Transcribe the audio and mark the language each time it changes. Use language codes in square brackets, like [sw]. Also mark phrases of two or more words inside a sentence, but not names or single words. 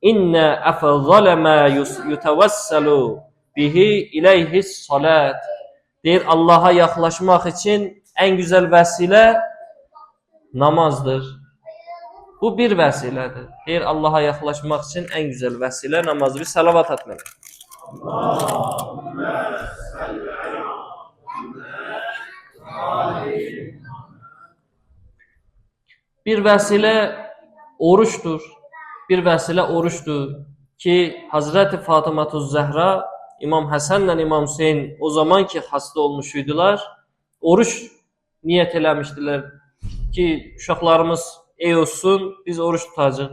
[ar] إن أفضل ما يتوسل به إليه الصلاة. [tr] Deyir Allah'a yaklaşmak için en güzel [az] vəsilə namazdır. Bu bir vəsilədir. Deyir [tr] Allah'a yaklaşmak için en güzel [az] vəsilə namazdır. [tr] Bir salavat atmalıyıq. [az] Bir vəsilə oruçdur. Bir vəsilə oruçdur ki, Hazreti Fatıma-tuz Zəhra İmam Həsənlə İmam Hüseyin o zaman ki hasta olmuş idilər, oruç niyət eləmişdilər ki, uşaqlarımız ey olsun, biz oruç tutacaq.